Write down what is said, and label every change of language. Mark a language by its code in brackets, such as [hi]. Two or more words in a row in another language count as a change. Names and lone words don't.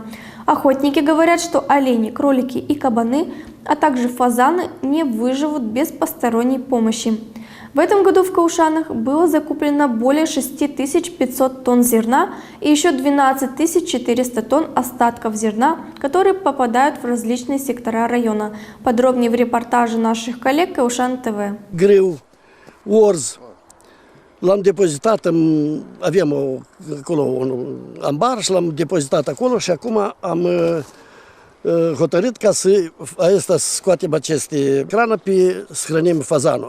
[ru] Охотники говорят, что олени, кролики и кабаны, а также фазаны не выживут без посторонней помощи. В этом году в Каушанах было закуплено более 6500 тонн зерна и еще 12 400 тонн остатков зерна, которые попадают в различные сектора района. Подробнее в репортаже наших коллег Каушан ТВ. [ro] Orz, l-am depozitat, avem acolo un ambar și l-am depozitat acolo și acum am hotărât ca să scoatem aceste cranăpi, să hrănim fazanul.